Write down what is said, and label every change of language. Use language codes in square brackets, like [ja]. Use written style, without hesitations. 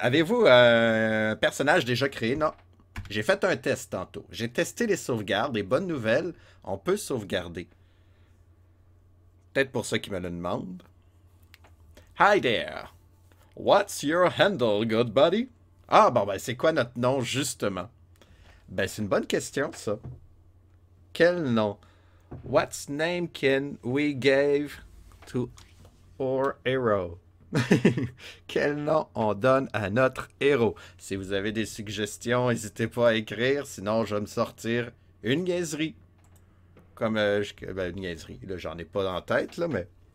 [fr] Avez-vous un personnage déjà créé? Non. J'ai fait un test tantôt. J'ai testé les sauvegardes. Et bonne nouvelle, on peut sauvegarder. Peut-être pour ceux qui me le demandent. [en] Hi there. What's your handle, good buddy? [fr] Ah, bon, ben, c'est quoi notre nom, justement? Ben, c'est une bonne question, ça. Quel nom? [en] What's name can we give to our hero? [fr] Quel nom on donne à notre héros? Si vous avez des suggestions, n'hésitez pas à écrire, sinon je vais me sortir une niaiserie. Comme, ben, une niaiserie, là, j'en ai pas dans la tête, là, mais...